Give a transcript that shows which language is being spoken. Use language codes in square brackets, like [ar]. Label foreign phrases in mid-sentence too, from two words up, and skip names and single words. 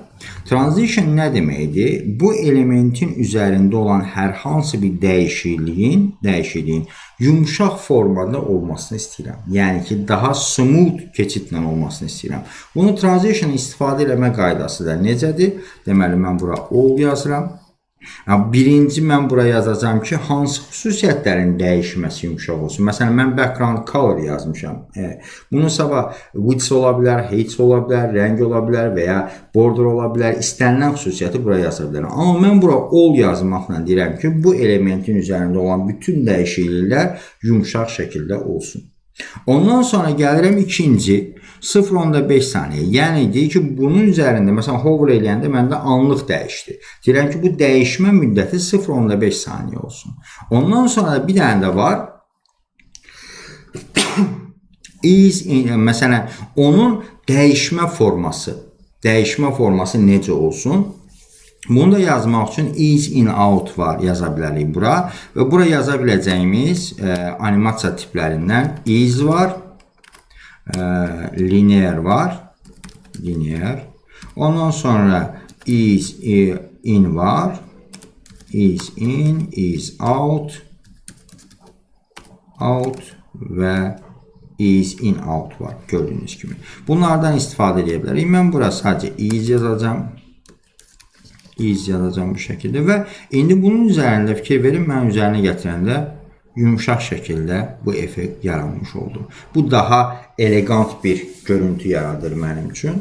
[az] Transition nə deməkdir? Bu elementin üzərində olan hər hansı bir dəyişikliyin yumşaq formada olmasını istəyirəm. Yəni ki, daha smooth keçidlə olmasını istəyirəm. Bunu transition istifadə eləmə qaydası da necədir? Deməli, mən bura all yazıram. Birinci mən buraya yazacağım ki, hansı xüsusiyyətlərin dəyişməsi yumşaq olsun. Məsələn, mən [en] background color [az] yazmışam. Bunun sabah width ola bilər, height ola bilər, rəng ola bilər və ya border ola bilər. İstənilən xüsusiyyəti buraya yaza bilərəm. Amma mən bura all yazmaqla deyirəm ki, bu elementin üzərində olan bütün dəyişikliklər yumşaq şəkildə olsun. Ondan sonra gəlirəm ikinci 0.5 saniyə. Yəni deyir ki, bunun üzərində məsələn hover eləyəndə məndə anlıq dəyişdi. Deyirəm ki, bu dəyişmə müddəti 0.5 saniyə olsun. Ondan sonra bir dənə də var. Məsələn, onun dəyişmə forması necə olsun? Bunu da yazmaq üçün [en] is in out [az] var, yaza bilərik bura. Və bura yaza biləcəyimiz animasiya tiplərindən is var, linear var, ondan sonra [en] is in [az] var, [en] is in, is out [az] və [en] is in out [az] var, gördüyünüz kimi. Bunlardan istifadə edə bilərik. Mən bura sadəcə is yazacağım. Bu şəkildə və indi bunun üzərində fikir verin, mən üzərinə gətirəndə yumşaq şəkildə bu effekt yaranmış oldu. Bu daha elegant bir görüntü yaradır mənim üçün.